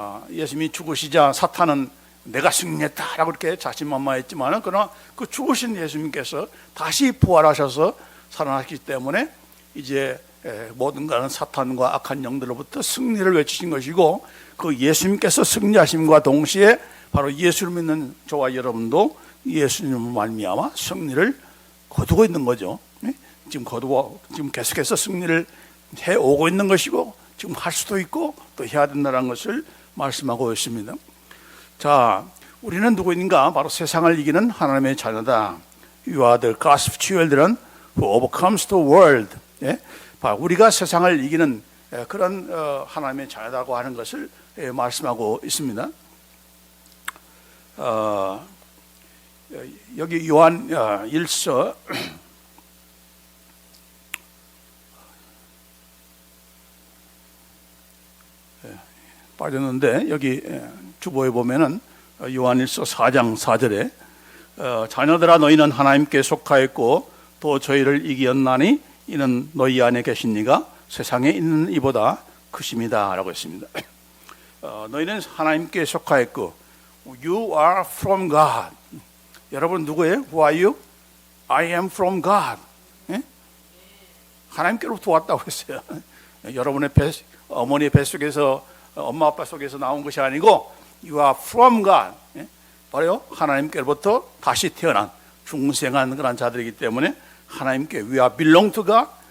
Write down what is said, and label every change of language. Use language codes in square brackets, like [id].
[ko] 예수님이 죽으시자 사탄은 내가 승리했다라고 이렇게 자신만만했지만 그러나 그 죽으신 예수님께서 다시 부활하셔서 살아나시기 때문에 이제 모든 것은 사탄과 악한 영들로부터 승리를 외치신 것이고 그 예수님께서 승리하심과 동시에 바로 예수를 믿는 저와 여러분도 예수님을 말미암아 승리를 거두고 있는 거죠. 지금 계속해서 승리를 해오고 있는 것이고 지금 할 수도 있고 또 해야 된다는 것을 말씀하고 있습니다. 자, 우리는 누구인가? 바로 세상을 이기는 하나님의 자녀다. [en] You are the God's children who overcomes the world. [ko] 우리가 세상을 이기는 그런 하나님의 자녀다고 하는 것을 말씀하고 있습니다. 여기 요한 일서 빠졌는데 여기 주보에 보면은 요한일서 4장 4절에 자녀들아 너희는 하나님께 속하였고 또 저희를 이기었나니 이는 너희 안에 계신 이가 세상에 있는 이보다 크심이다 라고 했습니다. 너희는 하나님께 속하였고 [en] You are from God. [ko] 여러분 누구예요? [en] Who are you? I am from God. [ko] 예? 하나님께로부터 왔다고 했어요. 여러분의 어머니의 뱃속에서 엄마 아빠 속에서 나온 것이 아니고 [en] You are from God. [ko] 예? 바로 하나님께로부터 다시 태어난 중생한 그런 자들이기 때문에 하나님께 [en] We are belong to God.